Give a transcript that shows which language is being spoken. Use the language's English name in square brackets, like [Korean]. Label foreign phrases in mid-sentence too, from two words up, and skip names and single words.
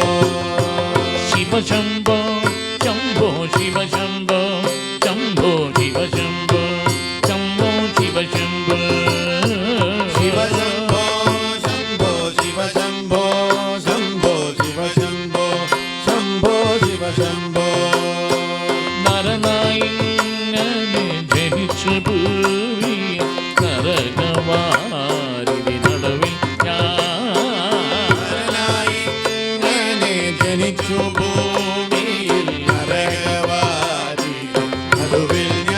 [Sanskrit] शिव शंभो शंभो शिव शंभो शंभो शिव शंभो शंभो शिव शंभो शिव शंभो शंभो शिव शंभो शंभो शिव शंभो शंभो शिव शंभो [Malayalam] നരനായിങ്ങനെ ജനിച്ചു ഭൂമി നരകവാരിധി നടുവിൽ നരനായിങ്ങനെ ജനിച്ചു ഭൂമിയിൽ നരകവാരിധി നടുവിൽ